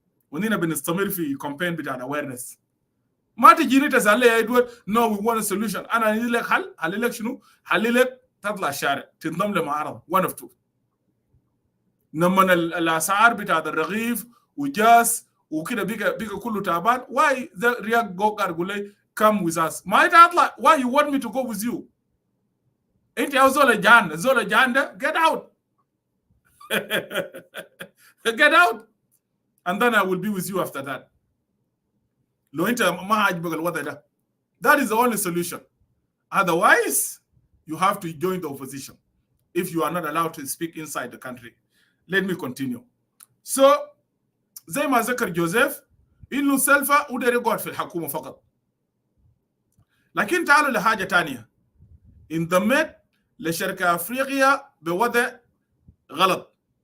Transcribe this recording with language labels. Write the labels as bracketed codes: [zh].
[ar] ونحن بنستمر في كامبين بتاع awareness. ما تجيني تسأل لي يا إدوارد [en] no we want a solution. [ar] أنا أقول لك حل لك شنو؟ حل لك تطلع الشارع تنضم لمعارضة [en] one of two. [ar] لما الأسعار بتاع الرغيف وجاس وكده بيجا كله تعبان why the رياض جوكار يقول لي [en] come with us. [ar] ما أنت أطلع [en] why you want me to go with you؟ [ar] أنت يا زول جان ده [en] get out. Get out and then I will be with you after that. [ar] لو أنت ما عاجبك الوضع ده [en] that is the only solution. Otherwise you have to join the opposition if you are not allowed to speak inside the country. Let me continue. [ar] So زي ما ذكر جوزيف إنه سلفا ودير يقعد في الحكومة فقط. لكن تعالوا لحاجة تانية. انضمت لشركة أفريقيا بوضع غلط.